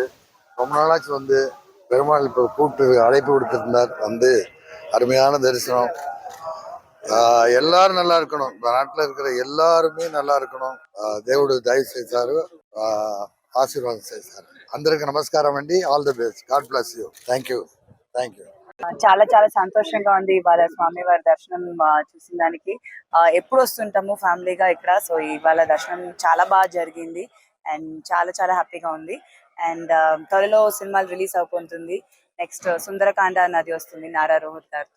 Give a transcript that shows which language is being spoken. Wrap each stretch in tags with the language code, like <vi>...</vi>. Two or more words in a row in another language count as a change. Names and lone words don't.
<ta>ரொம்ப நாளாச்சு வந்து பெருமாள் இப்போ கூப்பிட்டு அழைப்பு கொடுத்திருந்தார். வந்து அருமையான தரிசனம். எல்லாரும் நல்லா இருக்கணும். நாட்டில் இருக்கிற எல்லாருமே நல்லா இருக்கணும்.</ta> <te>దేవుడు దయ చేశారు, ఆశీర్వాదం చేశారు. అందరికి నమస్కారం అండి.</te> <en>All the best. God bless you. Thank you.</en> <te>చాలా చాలా సంతోషంగా ఉంది ఇవాళ స్వామివారి దర్శనం చూసిన దానికి. ఎప్పుడు వస్తుంటాము ఫ్యామిలీగా ఇక్కడ, సో ఇవాళ దర్శనం చాలా బాగా జరిగింది అండ్ చాలా చాలా హ్యాపీగా ఉంది. అండ్ త్వరలో సినిమాలు రిలీజ్ అయిపోతుంది. నెక్స్ట్ సుందరకాండ అన్నది వస్తుంది నారా రోహిత్ గారితో.</te>